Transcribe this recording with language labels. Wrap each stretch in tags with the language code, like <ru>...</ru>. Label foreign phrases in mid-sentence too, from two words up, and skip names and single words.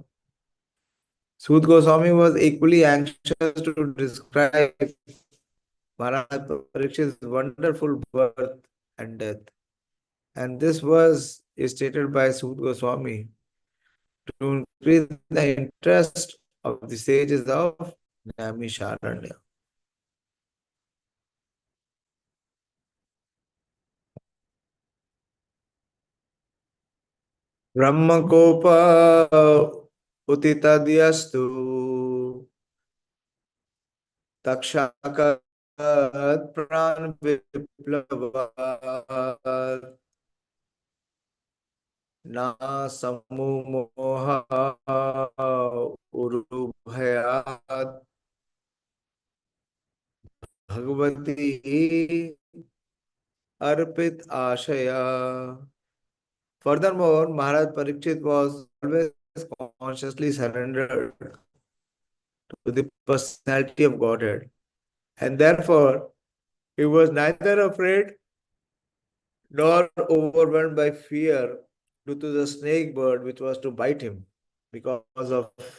<en>Sud Goswami was equally anxious to describe Maharaj Parikshit's wonderful birth and death. And this was stated by Sud Goswami to increase the interest of the sages of Naimisharanya.</en> <sa>ब्रह्मकोप उत्थिताद्यस्तु तक्षकात् प्राण विप्लवात् न सम्मुमोह उरुभयात् भगवति अर्पित आशयः.</sa> <en>Furthermore, Maharaj Parikshit was always consciously surrendered to the personality of Godhead, and therefore he was neither afraid nor overwhelmed by fear due to the snake bird which was to bite him because of</en>